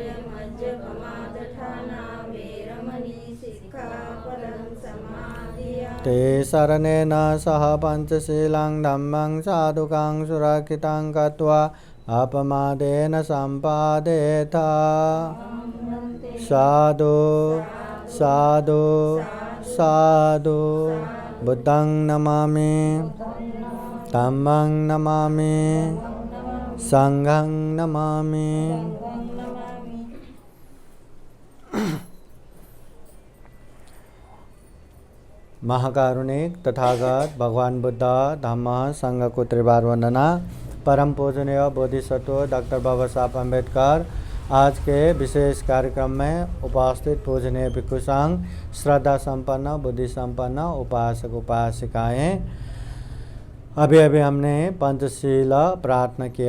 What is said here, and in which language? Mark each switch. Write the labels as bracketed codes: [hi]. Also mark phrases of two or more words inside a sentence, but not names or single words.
[pi] सुरामेरयमज्जपमादठाना वैरमणि सिक्खापदं समादयामि ते शरणेन सह पञ्चशीलं धम्मं साधुकां सुरक्षितं कृत्वा अपमादेन सम्पादेत। साधु साधु साधु। बुद्धं नमामि धम्मं नमामि संघं नमामि। [hi] महाकारुणिक तथागत भगवान बुद्ध धम्म संघ को त्रिवार वंदना। परम पूजनीय बोधिसत्व डॉक्टर बाबा साहब अम्बेडकर आज के विशेष कार्यक्रम में उपस्थित पूजनीय भिक्षु संघ, श्रद्धा संपन्न, बुद्धि संपन्न उपासक उपासिकाएं, अभी हमने पंचशील प्रार्थना किया।